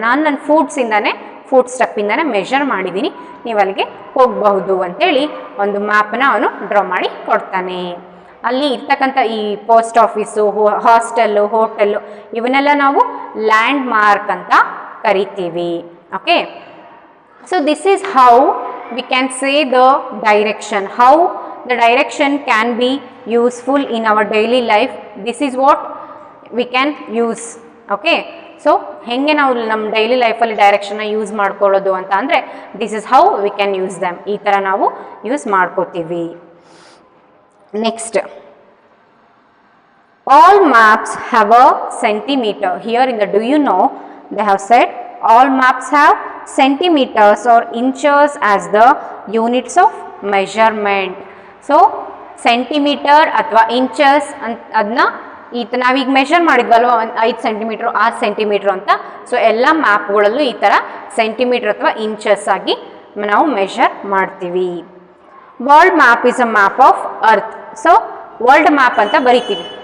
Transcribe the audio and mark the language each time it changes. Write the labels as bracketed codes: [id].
[kn] ನಾನು ನನ್ನ foot ಸ್ಟೆಪ್ಪಿಂದಾನೆ measure ಮಾಡಿದ್ದೀನಿ, ನೀವು ಅಲ್ಲಿಗೆ ಹೋಗಬಹುದು ಅಂತೇಳಿ ಒಂದು ಮ್ಯಾಪನ್ನ ಅವನು ಡ್ರಾ ಮಾಡಿ ಕೊಡ್ತಾನೆ. ಅಲ್ಲಿ ಇರ್ತಕ್ಕಂಥ ಈ ಪೋಸ್ಟ್ ಆಫೀಸು, ಹಾಸ್ಟೆಲ್ಲು, ಹೋಟೆಲ್ಲು, ಇವನ್ನೆಲ್ಲ ನಾವು ಲ್ಯಾಂಡ್ ಮಾರ್ಕ್ ಅಂತ ಕರಿತೀವಿ. [en] Okay, so this is how we can say the direction, how the direction can be useful in our daily life. This is what we can use. [kn] Okay, so ಹೆಂಗೆ ನಾವು ನಮ್ಮ daily ಲೈಫಲ್ಲಿ ಡೈರೆಕ್ಷನ್ನ use ಮಾಡ್ಕೊಳ್ಳೋದು ಅಂತ ಅಂದರೆ, [en] This is how we can use them. [kn] ಈ ಥರ ನಾವು ಯೂಸ್ ಮಾಡ್ಕೋತೀವಿ. [en] Next, all maps have a centimeter. Here in the do you know, they have said all maps have centimeters or inches as the units of measurement. [kn] So centimetre ಅಥವಾ inches ಅಂತ ಅದನ್ನ ನಾವೀಗ measure ಮಾಡಿದ್ವಲ್ವ, 5 centimetre 6 centimetre ಅಂತ. So ಎಲ್ಲ ಮ್ಯಾಪ್ಗಳಲ್ಲೂ ಈ ಥರ centimetre ಅಥವಾ inches ಆಗಿ ನಾವು ಮೆಷರ್ ಮಾಡ್ತೀವಿ. [en] World map is a map of earth. [kn] So world map ಅಂತ ಬರಿತೀವಿ.